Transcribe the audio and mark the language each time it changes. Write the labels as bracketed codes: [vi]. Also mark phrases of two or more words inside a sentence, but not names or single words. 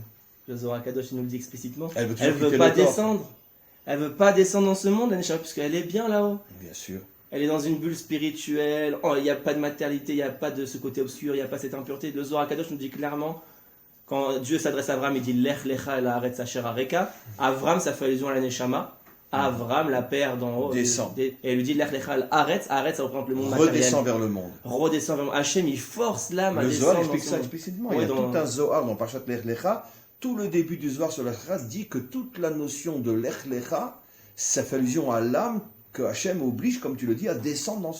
[fr] Le Zohar Kadosh il nous le dit explicitement. Elle Elle veut pas descendre. Elle veut pas descendre dans ce monde la Neshama puisqu'elle est bien là-haut. Bien sûr. Elle est dans une bulle spirituelle. Il n'y a pas de matérialité, il n'y a pas de ce côté obscur, il n'y a pas cette impureté. Le Zohar Kadosh nous dit clairement, quand Dieu s'adresse à Avram, il dit [he] לך לך אל הארץ אשר אראך. [fr] Avram, ça fait allusion à la Neshama. Avram, la paire d'en haut, Descend. Et elle lui dit [he] לך לך אל הארץ. [fr] Haaretz, ça représente le monde matériel. Redescend vers le monde. Redescend vers le monde. Hachem, il force l'âme à Le descendre. Zohar dans explique son ça monde. explicitement. Oui, Il y a dans- tout un Zohar dans Parashat Lech Lecha. Tout le début du Zohar sur Lech Lecha dit que toute la notion de Lech Lecha, ça fait allusion à l'âme que Hachem oblige, comme tu le dis, à descendre dans ce